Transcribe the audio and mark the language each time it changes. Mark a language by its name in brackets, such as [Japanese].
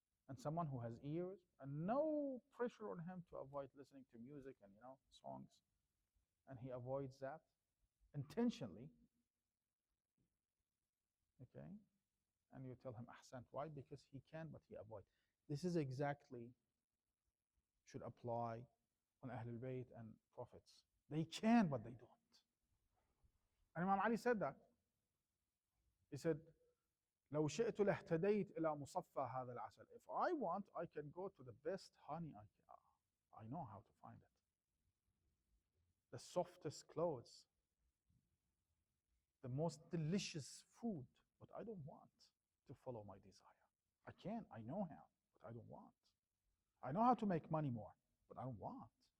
[English] And someone who has ears and no pressure on him to avoid listening to music and songs, and he avoids that intentionally, okay? And you tell him ahsant. Why? Because he can, but he avoids. This is exactly should apply on Ahlul Bayt and prophets. They can, but they don't. And Imam Ali said that. He said, [Arabic] لو شئت لاهتديت إلى مصفى هذا العسل. [English] If I want, I can go to the best honey I know how to find it. The softest clothes, the most delicious food, but I don't want to follow my desire. I can, I know how, but I don't want. I know how to make money more, but I don't want.